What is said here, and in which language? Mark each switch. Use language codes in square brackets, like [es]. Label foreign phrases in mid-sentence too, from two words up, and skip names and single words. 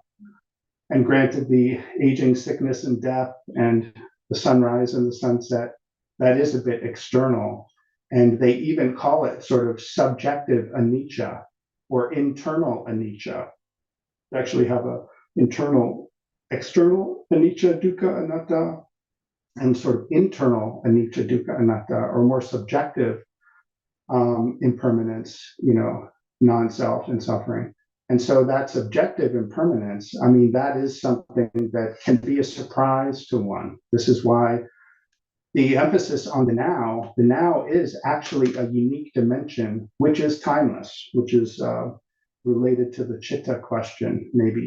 [en] And granted, the aging, sickness, and death, and the sunrise and the sunset, that is a bit external. And they even call it sort of subjective anicca or internal anicca. They actually have a external [pi] anicca, dukkha, anatta, [en] and sort of internal [pi] anicca, dukkha, anatta, [en] or more subjective impermanence, non-self and suffering. And so that subjective impermanence, I mean, that is something that can be a surprise to one. This is why the emphasis on the now is actually a unique dimension, which is timeless, which is related to the chitta question, maybe.